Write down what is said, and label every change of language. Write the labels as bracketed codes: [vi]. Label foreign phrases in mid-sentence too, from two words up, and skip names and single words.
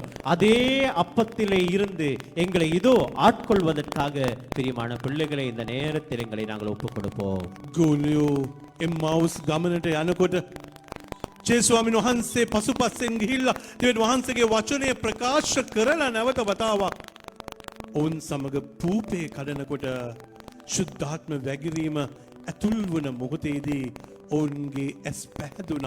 [ta] அதே அப்பத்திலே இருந்து எங்களை இதோ ஆட்கொள்வதற்காக பிரியமான பிள்ளைகளை இந்த நேரத்தில் எங்களை நாங்கள் ஒப்பு கொடுப்போம். [si] ගෝලියෝ එම්මාවුස් ගමනට යනකොට ජේ ස්වාමීන් වහන්සේ පසුපස්සෙන් ගිහිල්ලා දෙවියන් වහන්සේගේ වචනය ප්‍රකාශ කරලා නැවත වතාවක් ඔවුන් සමග පූපේ කඩනකොට ශුද්ධාත්ම වැගිරීම ඇතුල් වන මොහොතේදී ඔවුන්ගේ ඇස් පැහැදුනා.